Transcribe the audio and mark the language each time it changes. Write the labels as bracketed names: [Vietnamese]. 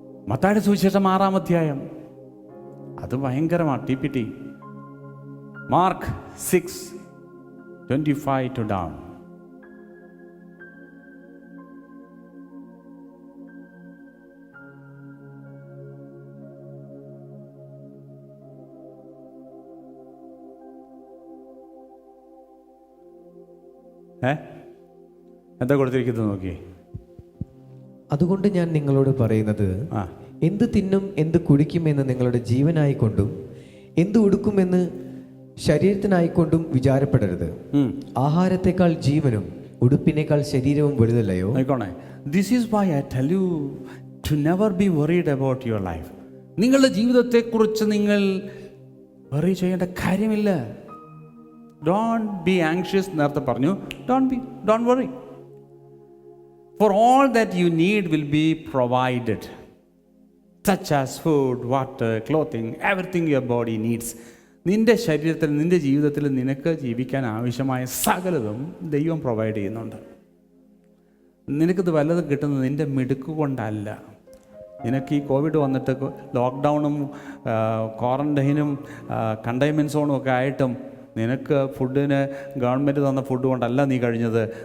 [Malayalam] മത്തായിയുടെ സുവിശേഷം 6-ാം അധ്യായം, അത് ഭയങ്കരമാണ്. TPT mark 6:25 to down. എന്താ കൊടുത്തിരിക്കുന്നത് നോക്കി. അതുകൊണ്ട് ഞാൻ നിങ്ങളോട് പറയുന്നത്, എന്ത് തിന്നും എന്ത് കുടിക്കുമെന്ന് നിങ്ങളുടെ ജീവനായിക്കൊണ്ടും എന്ത് ഉടുക്കുമെന്ന് ശരീരത്തിനായിക്കൊണ്ടും വിചാരപ്പെടരുത്. ആഹാരത്തെക്കാൾ ജീവനും ഉടുപ്പിനേക്കാൾ ശരീരവും വലുതല്ലയോ? [English] This is why I tell you to never be worried about your life. [Malayalam] നിങ്ങളുടെ ജീവിതത്തെക്കുറിച്ച് നിങ്ങൾ വറി ചെയ്യേണ്ട കാര്യമില്ല. [English] Don't be anxious. [Malayalam] നേരത്തെ പറഞ്ഞു, [English] don't worry. For all that you need will be provided, such as food, water, clothing, everything your body needs. [Malayalam] നിൻ്റെ ശരീരത്തിൽ, നിൻ്റെ ജീവിതത്തിൽ നിനക്ക് ജീവിക്കാൻ ആവശ്യമായ സകലതും ദൈവം പ്രൊവൈഡ് ചെയ്യുന്നുണ്ട്. നിനക്കിത് വല്ലതും കിട്ടുന്നത് നിൻ്റെ മിടുക്ക് കൊണ്ടല്ല. നിനക്ക് ഈ കോവിഡ് വന്നിട്ട് ലോക്ക്ഡൗണും ക്വാറന്റൈനും കണ്ടെയ്ൻമെൻറ് സോണും ഒക്കെ ആയിട്ടും നിനക്ക് ഫുഡിന് ഗവൺമെൻറ് തന്ന ഫുഡ് കൊണ്ടല്ല നീ കഴിഞ്ഞത്.